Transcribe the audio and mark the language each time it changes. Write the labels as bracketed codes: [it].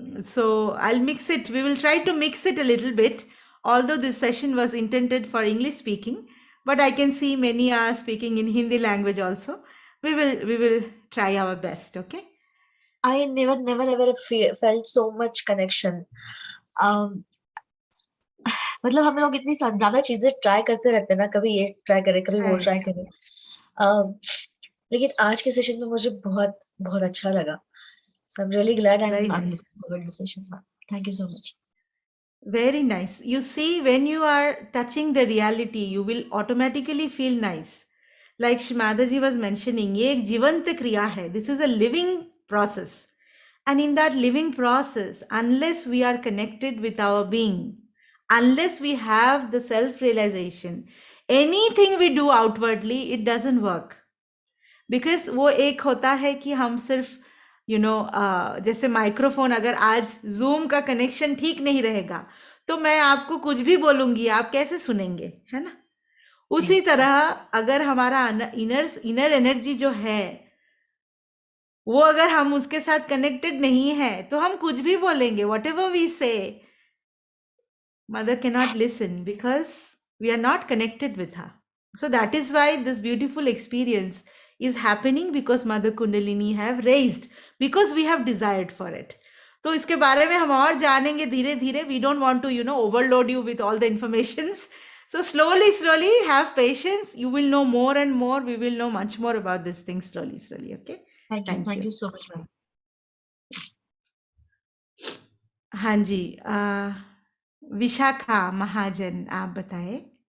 [en] So I'll mix it. We will try to mix it a little bit, although this session was intended for English speaking, but I can see many are speaking in Hindi language also. We will try our best. Okay. I never ever felt so much connection. [hi] मतलब हम लोग इतनी ज्यादा चीजें try करते रहते हैं ना, कभी ये ट्राई करें, कभी वो [en] Right. [hi] ट्राई करें, लेकिन आज के सेशन में मुझे बहुत बहुत अच्छा लगा। [en] So I'm really glad, and Very I'm nice. looking forward to the sessions now. Thank you so much. Very nice. You see, when you are touching the reality, you will automatically feel nice. Like Shimada ji was mentioning, [hi] ये एक जीवंत क्रिया है. [en] This is a living process. And in that living process, unless we are connected with our being, unless we have the self-realization, anything we do outwardly, it doesn't work. [hi] Because वो एक होता है कि हम सिर्फ जैसे माइक्रोफोन, अगर आज जूम का कनेक्शन ठीक नहीं रहेगा तो मैं आपको कुछ भी बोलूंगी, आप कैसे सुनेंगे, है ना? उसी तरह अगर हमारा इनर एनर्जी जो है वो अगर हम उसके साथ कनेक्टेड नहीं है तो हम कुछ भी बोलेंगे, [en] Whatever we say, mother cannot listen because we are not connected with her. So that is why this beautiful experience is happening, because mother Kundalini have raised, because we have desired for it. [hi] तो इसके बारे में हम और जानेंगे धीरे धीरे. [en] We don't want to overload you with all the informations. So slowly have patience. You will know more and more. We will know much more about this thing slowly. Okay. Thank you so much, ma'am. [hi] हाँ जी, विशाखा महाजन, आप बताएं.